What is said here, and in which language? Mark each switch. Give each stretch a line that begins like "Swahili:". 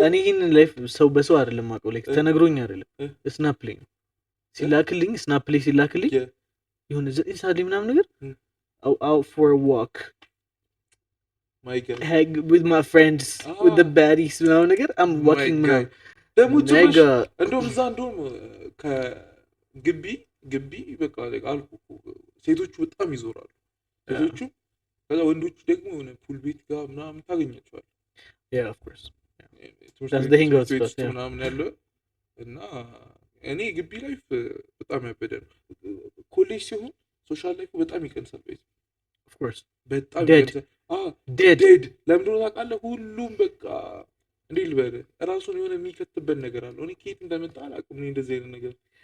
Amharic: እኔ ይህንን ላይፍ ሰው በሰው አይደለም ማቀው ላይ ተነግሮኝ አይደለም ስናፕሌይ ሲላክልኝ ስናፕሌይ ሲላክልኝ የሆነ 9 ሰዓት ላይ ምናምን ነገር
English: out for a walk hang with my friends with the baddies
Amharic: ምናምን ነገር I'm walking ምናምን ደግሞ እንደውም ከግቢ በቃ አልኩ ሴቶቹ በጣም ይዞራሉ ሴቶቹ ከዛ ወንዶቹ ደግሞ የሆነ ፑል ቤት ጋር ምናምን ታገኛቸዋል
English: of course that's the hang out stuff
Amharic: ምናምን ያለው እና እኔ ግቢ ላይፍ በጣም ያበደ ነው ኮሌጅ ሲሆን ሶሻል ላይፍ በጣም ይቀንሳል
English: of course
Amharic: በጣም
English: Dead. ዴድ dead
Amharic: ለምንድን ነው ታውቃለህ? ሁሉም በቃ እንዴት ልበልህ ራሱን የሆነ የሚከትበት ነገር አለው። እኔ ከየት እንደመጣ አላውቅም። እኔ እንደዚህ አይነት ነገር